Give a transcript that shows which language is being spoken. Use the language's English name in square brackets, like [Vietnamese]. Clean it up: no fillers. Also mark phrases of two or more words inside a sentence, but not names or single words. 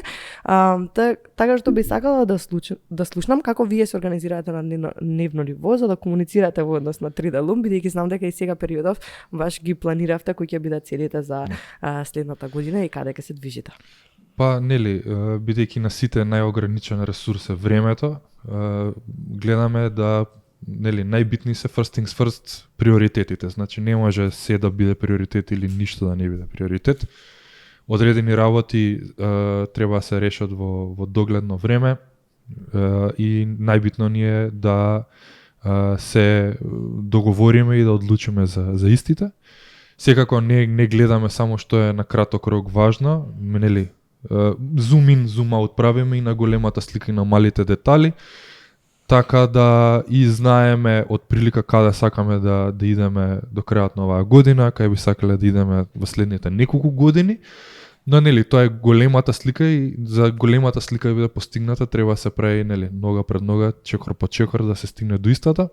[Macedonian] Така што би сакала да слушнам како вие се организирате на дневно ниво за да комуницирате во однос на 3D Loom, бидејќи знам дека и сега периодов баш ги планиравте кои ќе бидат целите за следната година и каде ќе се движите. Па нели, бидејќи на сите најограничен ресурс е времето, гледаме да најбитни се [English] first things first [Macedonian] приоритетите. Значи не може се да биде приоритет или ништо да не биде приоритет. Одредени работи треба да се решат во догледно време и најбитно ни е да се договориме и да одлучиме за истите. Секако не гледаме само што е на краток рок важно, нели, [English] zoom in, zoom out [Macedonian] правиме и на големата слика и на малите детали, така да и знаеме од прилика каде сакаме да идеме до крајот на оваа година, кај би сакале да идеме во следните неколку години. Но нели тоа е големата слика и за големата слика да биде постигната треба да се прави нели нога пред нога, чекор по чекор да се стигне до истата.